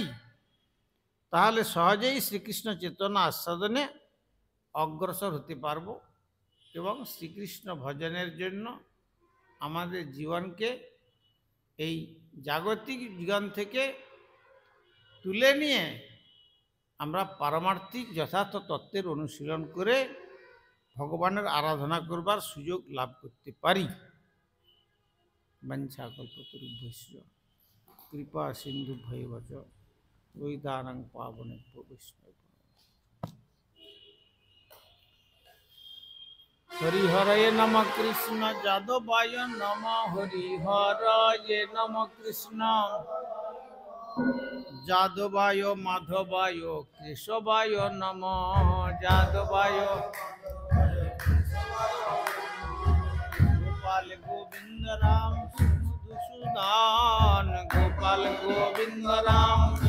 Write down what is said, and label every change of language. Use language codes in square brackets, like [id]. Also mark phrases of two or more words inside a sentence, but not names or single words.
[bn] তাহলে সহজেই শ্রীকৃষ্ণ চেতনা আস্বাদনে অগ্রসর হতে পারব এবং শ্রীকৃষ্ণ ভজনের জন্য আমাদের জীবনকে এই জাগতিক জীবন থেকে তুলে নিয়ে আমরা পারমার্থিক যথার্থ তত্ত্বের অনুশীলন করে ভগবানের আরাধনা করবার সুযোগ লাভ করতে পারি। [sa] বঞ্ছাকল্পতরুভ্যশ্চ কৃপা সিন্ধুভ্যৈব চ পতিতানাং পাবনেভ্যো বৈষ্ণবেভ্যো। হরিহরয়ে নম কৃষ্ণ যাদবায় নম হরিহরয়ে নম কৃষ্ণ যাদবায় মাধবায় কেশবায় নম যাদবায় গোপাল গোবিন্দ রাম মধুসূদন গোপাল গোবিন্দ রাম